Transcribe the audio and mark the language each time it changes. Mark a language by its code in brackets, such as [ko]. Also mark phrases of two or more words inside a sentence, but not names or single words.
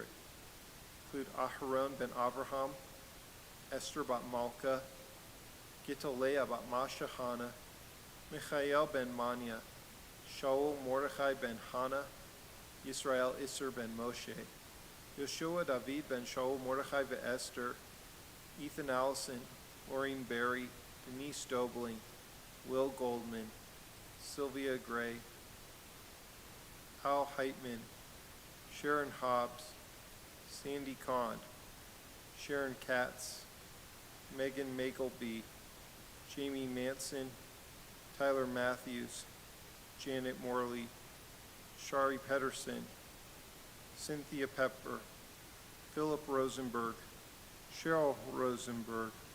[en] Include Aharon ben Avraham, Esther bat Malka, Gitalea bat Mashahana, Michael ben Manya, Shaul Mordechai ben Hana, Yisrael Isser ben Moshe, Yoshua David ben Shaul Mordechai ve Esther, Ethan Allison, Maureen Berry, Denise Dobling, Will Goldman, Sylvia Gray, Al Heitman, Sharon Hobbs, Sandy Kahn, Sharon Katz, Megan Magleby, Jamie Manson, Tyler Matthews, Janet Morley, Shari Pedersen, Cynthia Pepper, Philip Rosenberg, Cheryl Rothenberg,